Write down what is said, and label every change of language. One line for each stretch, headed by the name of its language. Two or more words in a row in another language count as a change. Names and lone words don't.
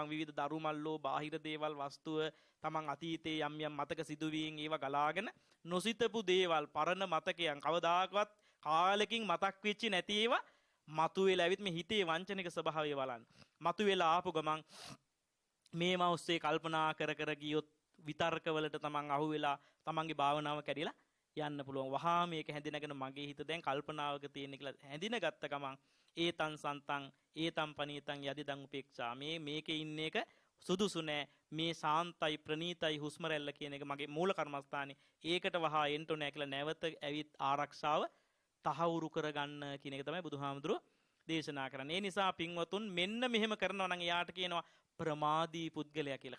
Sinhala: විවිධ දරුමල්ලෝ බාහිර දේවල් වස්තුව Taman අතීතයේ යම් මතක සිදුවීම් ඒවා ගලාගෙන නොසිතපු දේවල් පරණ මතකයන් කවදාකවත් කාලෙකින් මතක් වෙච්ච නැති ඒවා මතුවෙලා ඇවිත් මේ හිතේ වංචනික ස්වභාවය බලන්න. මතුවෙලා ආපු ගමන් මේවා ඔස්සේ කල්පනා කර ගියොත් විතර්කවලට Taman අහුවෙලා Tamanගේ භාවනාව කැඩිලා යන්න පුළුවන්. වහා මේක හැඳිනගෙන මගේ හිත දැන් කල්පනාවක තියෙන කියලා හැඳිනගත්ත ගමන්
Pali: ඒතං සන්තං ඒතං පනීතං යදිදං උපේක්ෂා
Sinhala: මේකේ ඉන්න එක සුදුසු නෑ. මේ සාන්තයි ප්‍රණීතයි හුස්ම රැල්ල කියන එක මගේ මූල කර්මස්ථානේ. ඒකට වහා එන්න ඕනේ කියලා නැවත ඇවිත් ආරක්ෂාව තහවුරු කරගන්න කියන එක තමයි බුදුහාමුදුරුවෝ දේශනා කරන්නේ. ඒ නිසා පින්වතුන් මෙන්න මෙහෙම කරනවා නම් එයාට කියනවා ප්‍රමාදී පුද්ගලයා කියලා.